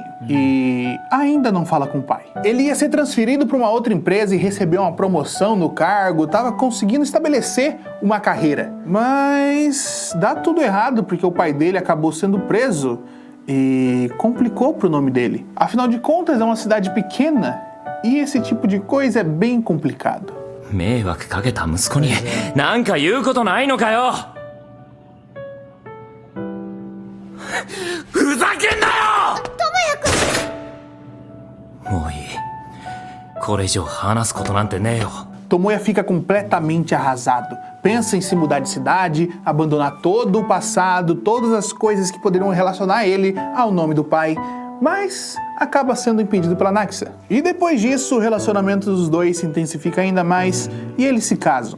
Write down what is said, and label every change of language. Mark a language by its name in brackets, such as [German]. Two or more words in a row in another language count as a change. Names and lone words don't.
[Portuguese] E ainda não fala com o pai. Ele ia ser transferido para uma outra empresa e recebeu uma promoção no cargo, estava conseguindo estabelecer uma carreira. Mas dá tudo errado porque o pai dele acabou sendo preso e complicou pro nome dele. Afinal de contas, é uma cidade pequena e esse tipo de coisa é bem complicado. [Japanese] 迷惑かけた息子に何か言うことないのかよ。ふざけんなよ。もういい。これ以上話すことなんてねえよ。 [Portuguese] Tomoya fica completamente arrasado. Pensa em se mudar de cidade, abandonar todo o passado, todas as coisas que poderiam relacionar ele ao nome do pai. mas acaba sendo impedido pela Nagisa. E depois disso, o relacionamento dos dois se intensifica ainda mais e eles se casam.